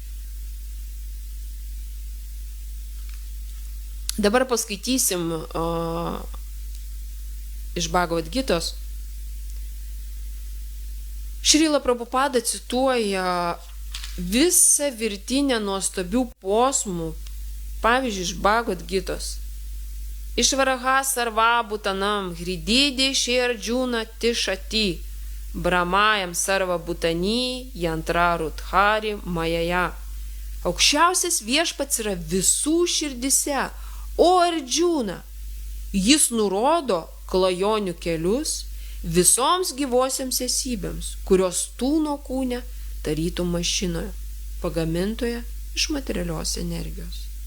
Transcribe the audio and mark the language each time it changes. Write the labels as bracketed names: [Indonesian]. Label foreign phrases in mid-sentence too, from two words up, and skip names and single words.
[Lithuanian] Dabar paskaitysim iš Bhagavad Gitos. Šrila Prabhupada cituoja visą virtinę nuostabių posmų, pavyzdžiui, iš Bhagavad Gitos. [Sanskrit] Išvaraha sarva butanam hrididį šerdžiūna tišati, bramajam sarva butani jantrarudhari majaja. [Lithuanian] Aukščiausias viešpats yra visų širdise, o Ardžūna, jis nurodo klajonių kelius visoms gyvosiams esybėms, kurios tūno kūne tarytum mašinoje, pagamintoje iš materialios energijos.